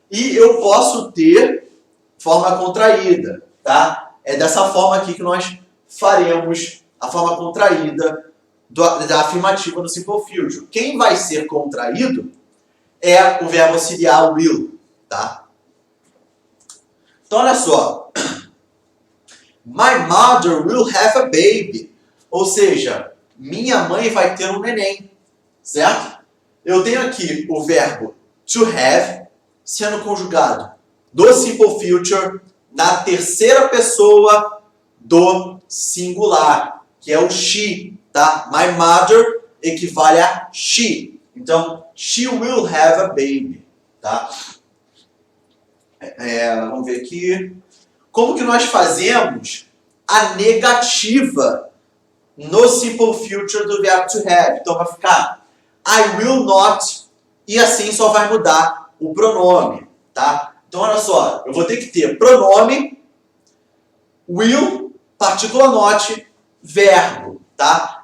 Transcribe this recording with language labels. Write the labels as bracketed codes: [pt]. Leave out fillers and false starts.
[pt] E eu posso ter forma contraída, tá? É dessa forma aqui que nós faremos a forma contraída da afirmativa no simple future. Quem vai ser contraído é o verbo auxiliar will, tá? Então, olha só. [en] My mother will have a baby. [pt] Ou seja, minha mãe vai ter um neném, certo? Eu tenho aqui o verbo to have sendo conjugado do simple future na terceira pessoa do singular, que é o she, tá? [en] My mother [pt] equivale a she. [en] Então, she will have a baby, tá? [pt] Vamos ver aqui. Como que nós fazemos a negativa no simple future do verbo to have? Então, vai ficar [en] I will not, [pt] e assim só vai mudar o pronome, tá? Então, olha só, eu vou ter que ter pronome, will, partícula not, verbo, tá?